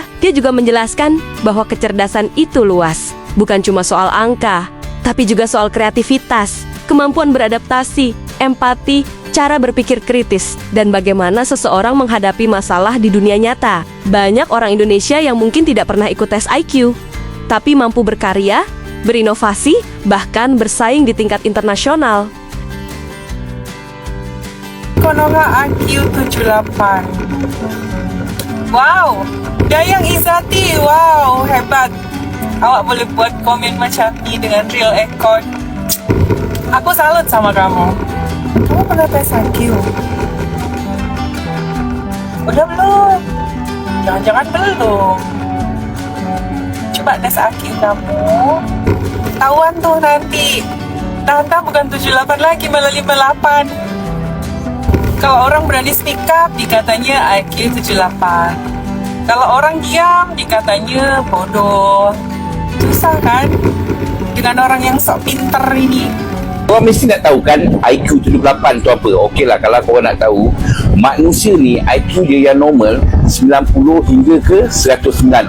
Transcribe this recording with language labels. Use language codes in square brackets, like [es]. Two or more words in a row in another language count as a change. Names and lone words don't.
[id] Dia juga menjelaskan bahwa kecerdasan itu luas, bukan cuma soal angka, tapi juga soal kreativitas, kemampuan beradaptasi, empati, cara berpikir kritis, dan bagaimana seseorang menghadapi masalah di dunia nyata. Banyak orang Indonesia yang mungkin tidak pernah ikut tes IQ, tapi mampu berkarya, berinovasi, bahkan bersaing di tingkat internasional. Konoha IQ78. Wow, Dayang Izzati, wow, hebat. [ms] Awak boleh buat komen macam ni dengan [en] real account. [id] Aku salut sama kamu. Kamu pernah tes IQ? Udah belum? Jangan-jangan belum. Coba tes IQ kamu. Tawan tuh nanti. Entah bukan 78 lagi, malah 58. Kalau orang berani [en] speak up, [id] dikatanya IQ 78. Kalau orang diam, dikatanya bodoh. Susah kan? Dengan orang yang sok pinter ini. [ms] Korang mesti nak tahu kan IQ 78 tu apa. Okey lah, kalau korang nak tahu, manusia ni IQ dia yang normal 90 hingga ke 109.